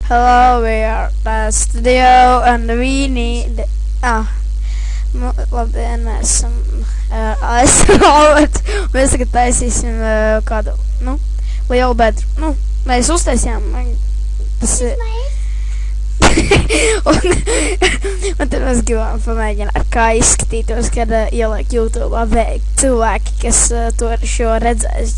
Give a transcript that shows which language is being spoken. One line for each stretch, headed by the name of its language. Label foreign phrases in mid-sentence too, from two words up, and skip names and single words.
English: Hello, we are the studio and we need...
Latvian: Labdien, mēs esam Alberts. Mēs tagad taisīsim kādu, lielu bedru. Mēs uztaisījām, tas ir... un tad mēs gribam pamēģināt, kā izskatītos, kad ieliek YouTube'ā cilvēki, kas to šo redzēs.